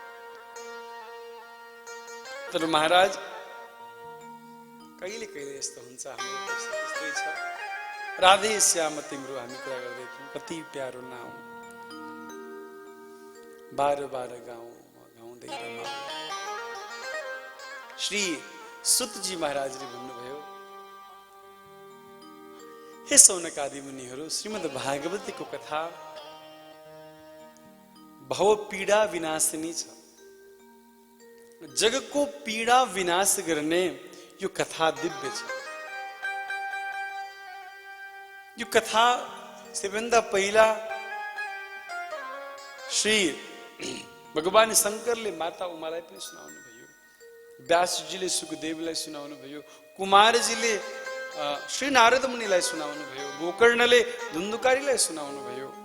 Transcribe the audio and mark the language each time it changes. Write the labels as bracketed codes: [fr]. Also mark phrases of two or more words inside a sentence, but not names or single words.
[ne] तर महाराज कहिले कहिले यस्तो हुन्छ, हाम्रो यस्तै छ। राधे श्याम तिम्रो हामी कुरा गर्दै थियौँ, कति प्यारो नाम, बार बार गाउँ गर्दै रमाऊ। श्री सुतजी महाराजले भन्नुभयो, हे सौनकादि मुनिहरू, श्रीमद् भागवतीको कथा भव पीडा विनाशिनी छ। जगको पीडा विनाश गर्ने यो कथा दिव्य छ। यो कथा सबैभन्दा पहिला श्री भगवान शंकरले माता उमालाई पनि सुनाउनु भयो, व्यासजीले सुखदेवलाई सुनाउनु भयो, कुमारजीले श्री नारद मुनिलाई सुनाउनु भयो, गोकर्णले धुन्धुकारीलाई सुनाउनु भयो।